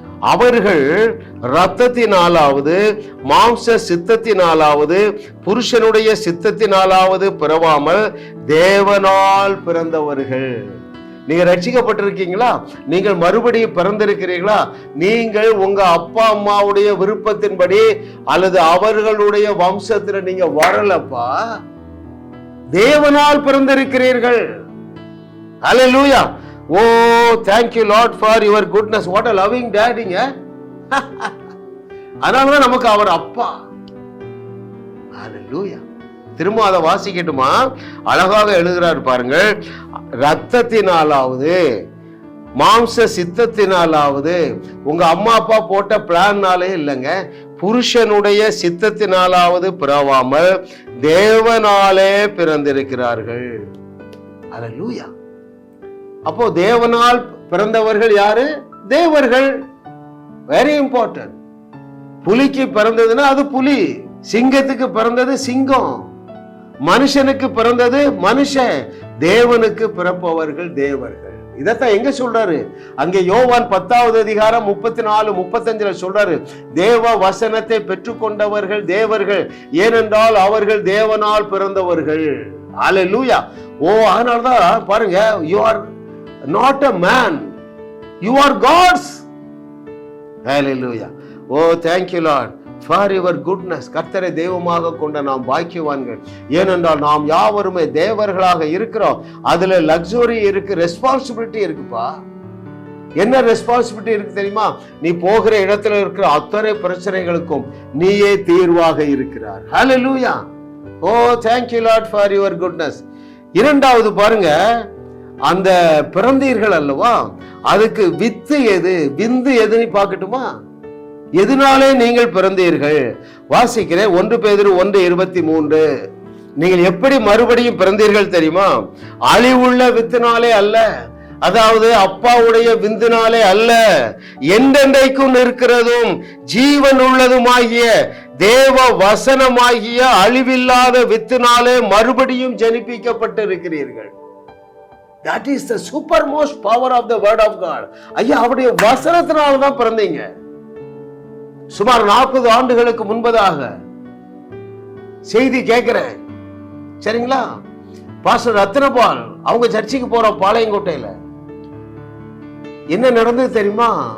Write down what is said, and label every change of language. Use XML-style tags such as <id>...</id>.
<ta>அவர்கள் இரத்தத்தினாலாவது மாம்ச சித்தத்தினாலாவது புருஷனுடைய சித்தத்தினாலாவது பிறவாமல் தேவனால் பிறந்தவர்கள். நீங்க ரட்சிக்கப்பட்டிருக்கீங்களா? நீங்கள் மறுபடியும் பிறந்திருக்கிறீர்களா? நீங்கள் உங்க அப்பா அம்மாவுடைய விருப்பத்தின்படி அல்லது அவர்களுடைய வம்சத்துல நீங்க வரலப்பா, தேவனால் பிறந்திருக்கிறீர்கள்.</ta> <en>Hallelujah. Oh, thank you Lord for your goodness. What a loving daddyங்க.</en> <ta>அதனாலதான் நமக்கு அவர் அப்பா. Hallelujah. திரும்ப அதை வாசிக்கட்டுமா? அழகாக எழுதுறாரு பாருங்க. ரத்தத்தினாலாவது மாம்ச சித்தத்தினாலாவது, உங்க அம்மா அப்பா போட்ட பிளான்னாலே இல்லைங்க, புருஷனுடைய சித்தத்தினாலாவது பிறவாமல் தேவனாலே பிறந்திருக்கிறார்கள். ஹல்லேலூயா. அப்போ தேவனால் பிறந்தவர்கள் யாரு? தேவர்கள்.</ta> <en>Very important.</en> <ta>புலிக்கு பிறந்ததுன்னா அது புலி, சிங்கத்துக்கு பிறந்தது சிங்கம், மனுஷனுக்கு பிறந்தது மனுஷன், தேவனுக்கு பிறப்பவர்கள் தேவர்கள். இதத்தான் எங்க சொல்றாரு? அங்கே யோவான் 10வது அதிகாரம் 34, 35 சொல்றாரு, தேவ வசனத்தை பெற்றுக்கொண்டவர்கள் தேவர்கள், ஏனென்றால் அவர்கள் தேவனால் பிறந்தவர்கள். ஹல்லேலூயா. ஓ, அதனாலதான் பாருங்க,</ta> <en>you are not a man, you are God's. Hallelujah. Oh, thank you Lord for your goodness.</en> <ta>கர்த்தரை தெய்வமாக கொண்ட நாம் பாக்கியவான்கள். ஏனென்றால் நாம் யாவருமே தேவர்களாக இருக்கிறோம். அதுல லக்ஸுரி இருக்கு, ரெஸ்பான்சிபிலிட்டி இருக்குப்பா. என்ன ரெஸ்பான்சிபிலிட்டி இருக்கு தெரியுமா? நீ போகிற இடத்துல இருக்கிற அத்தனை பிரச்சனைகளுக்கும் நீயே தீர்வாக இருக்கிறார்.</ta> <en>Hallelujah. Oh, thank you Lord for your goodness.</en> <ta>இரண்டாவது பாருங்க, அந்த பிறந்தீர்கள் அல்லவா, அதுக்கு வித்து எது, விந்து எதுன்னு பார்க்கட்டுமா? எதனாலே நீங்கள் பிறந்தீர்கள்? வாசிக்கிறேன் 1 பேதுரு 1:23. நீங்கள் எப்படி மறுபடியும் பிறந்தீர்கள் தெரியுமா? அழிவுள்ள வித்தினாலே அல்ல, அதாவது அப்பாவுடைய விந்தினாலே அல்ல, என்றென்றைக்கும் இருக்கிறதும் ஜீவன் உள்ளதுமாகிய தேவ வசனமாகிய அழிவில்லாத வித்தினாலே மறுபடியும் ஜனிப்பிக்கப்பட்டு இருக்கிறீர்கள்.</ta> <en>That is the supermost power of the word of God.</en> <ta>ஐயா, அவருடைய வசனத்தினால்தான் பிறந்தீங்க. சுமார் 40 ஆண்டுகளுக்கு முன்பதாக செய்தி கேட்கிறேன், சரிங்களா? பாஸ்டர் ரத்னபால் அவங்க சர்ச்சுக்கு போற பாளையங்கோட்டையில என்ன நடந்தது தெரியுமா?</ta>